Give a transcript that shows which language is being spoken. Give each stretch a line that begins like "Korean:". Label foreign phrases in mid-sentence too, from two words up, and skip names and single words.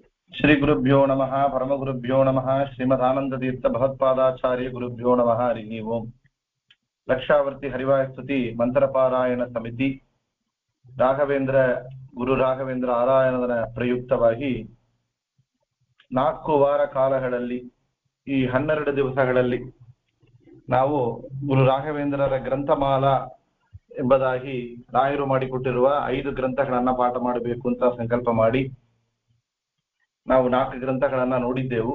Sanskrit: श्री गुरुभ्यो नमः परमगुरुभ्यो नमः श्रीमदानंदतीर्थ भगवत्पादाचार्य गुरुभ्यो नमः हरि ओम लक्षावर्ति हरिवायुस्तुति मंत्रपारायण समिति
Kannada: ರಾಘವೇಂದ್ರ ಗುರು ರಾಘವೇಂದ್ರ ಆರಾಧನದ ಪ್ರಯುಕ್ತವಾಗಿ 4 ವಾರ ಕಾಲಗಳಲ್ಲಿ ಈ 12 ದಿವಸಗಳಲ್ಲಿ ನಾವು ಗುರು ರಾಘವೇಂದ್ರರ ಗ್ರಂಥಮಾಲಾ ಎಂಬುದಾಗಿ ರಾಯರು ಮಾಡಿಕೊಟ್ಟಿರುವ 5 ಗ್ರಂಥಗಳನ್ನು ಪಾಠ ಮಾಡಬೇಕು ಅಂತ ಸಂಕಲ್ಪ ಮಾಡಿ ನಾವು 4 ಗ್ರಂಥಗಳನ್ನು ನೋಡಿದ್ದೆವು.